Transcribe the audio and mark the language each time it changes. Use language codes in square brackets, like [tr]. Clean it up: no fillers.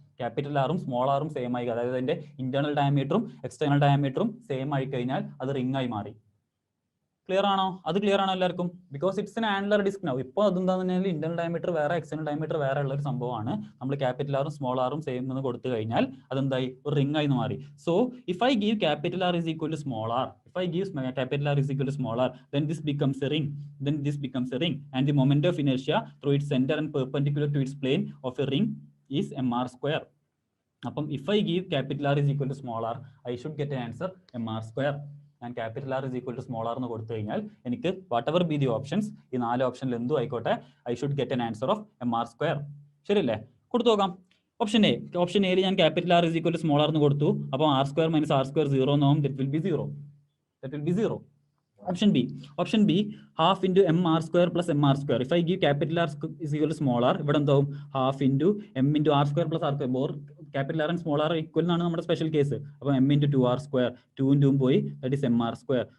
[ml] Capital ആറും small ആറും same ആയി, അതായത് അതിന്റെ ഇന്റേണൽ ഡയമീറ്ററും എക്സ്റ്റേണൽ ഡയമീറ്ററും സെയിം ആയി കഴിഞ്ഞാൽ അത് റിംഗ് ആയി മാറി. ക്ലിയർ ആണോ? അത് ക്ലിയർ ആണോ എല്ലാവർക്കും? [en] Because it's an annular disc now. [ml] ഇപ്പോൾ അതെന്താണെന്ന് പറഞ്ഞാൽ ഇന്റേണൽ ഡയമീറ്റർ വേറെ എക്സ്റ്റേണൽ ഡയമീറ്റർ വേറെ ഉള്ള ഒരു സംഭവമാണ്. നമ്മൾ ക്യാപിറ്റൽ ആറും സ്മോൾ ആറും സെയിം എന്ന് കൊടുത്തു കഴിഞ്ഞാൽ അതെന്തായി? ഒരു റിംഗ് ആയി മാറി. [en] So if I give capital R is equal to small R, if I give capital R is equal to small r, then this becomes a ring. Then this becomes a ring, and the moment of inertia through its center and perpendicular to its plane of a ring is mr square. [ml] അപ്പം [en] if I give capital R is equal to small r, I should get an answer mr square. [ml] ഞാൻ capital R is equal to small R എന്ന് കൊടുത്തു കഴിഞ്ഞാൽ എനിക്ക് what ever be the options, ഈ 4 ഓപ്ഷനിൽ എന്തും ആയിക്കോട്ടെ, [en] I should get an answer of mr square. [ml] ശരിയല്ലേ? കൊടുത്തു നോക്കാം. Option A. ഓപ്ഷൻ എയിൽ ഞാൻ capital R is equal to small R എന്ന് കൊടുത്തു. അപ്പോൾ R square minus R square 0 എന്നാവും. [en] That will be 0. That will be 0. Option B. Option B, half into mr square plus mr square. If I give capital R is equal to small r, [ml] ഇവിടെ എന്താവും? [en] half into m into r square plus r square. Both capital R and small r equal [ml] എന്നാണ് നമ്മുടെ special case. [en] അപ്പോൾ m into 2r square, [ml] 2 into പോയി, [en] that is mr square.